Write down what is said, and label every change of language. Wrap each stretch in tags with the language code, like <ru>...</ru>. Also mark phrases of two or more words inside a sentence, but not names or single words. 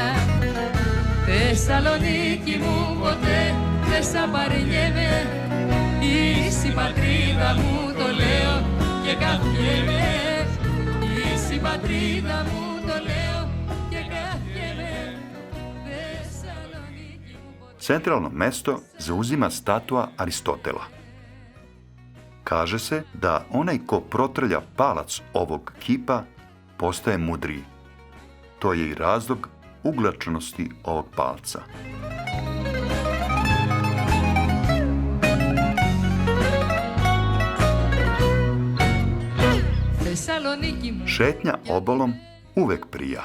<el>Θεσσαλονίκη μου, ποτέ δεν σ' απαρνιέμαι, είσαι η πατρίδα μου, το λέω και καυχέμαι. Η πατρίδα μου, το λέω και καυχέμαι. Θεσσαλονίκη μου.</el> <sr>Centralno mesto zauzima statua Aristotela. Kaže se da onaj ko protrlja palac ovog kipa postaje mudriji. To je i razlog uglačenosti ovog palca. Šetnja obalom uvek prija.</sr>